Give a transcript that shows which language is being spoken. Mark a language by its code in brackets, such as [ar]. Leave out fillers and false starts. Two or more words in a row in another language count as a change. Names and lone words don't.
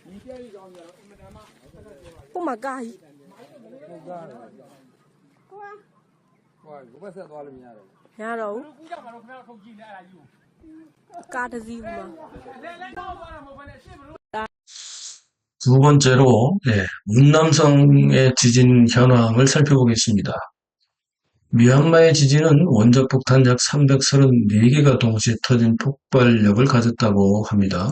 [en] oh my god [vi] nhà đâu ca cái gì mà [ko] 두 번째로, 예, 운남성의 지진 현황을 살펴보겠습니다. 미얀마의 지진은 원적 폭탄 약 334개가 동시에 터진 폭발력을 가졌다고 합니다.